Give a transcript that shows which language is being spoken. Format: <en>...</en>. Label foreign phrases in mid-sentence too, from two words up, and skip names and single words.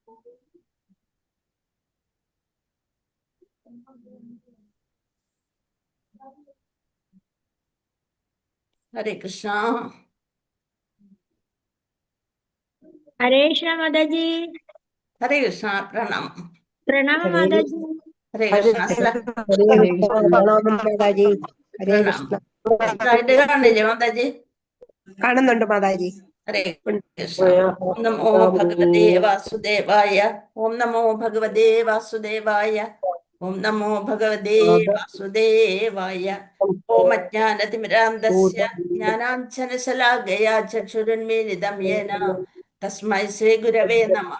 <hi>हरे कृष्णा। हरे कृष्णा माता जी। हरे कृष्णा। प्रणाम। प्रणाम माता जी। हरे कृष्णा।</hi> <ml>പ്രണാമം മാതാജി. ഹരേ</ml> <hi>प्रणाम।</hi> <ml>കൃഷ്ണ. സ്ലൈഡ് കാണില്ലേ മാതാജി? കാണുന്നുണ്ട് മാതാജി.</ml> <sa>हरे कृष्ण। ओम नमो भगवते वासुदेवाय। ओम नमो भगवते वासुदेवाय। ओम नमो भगवते वासुदेवाय। ओम अज्ञानतिमिरान्धस्य ज्ञानाञ्जनशलाकया चक्षुरुन्मीलितं येन तस्मै श्रीगुरवे नमः।</sa>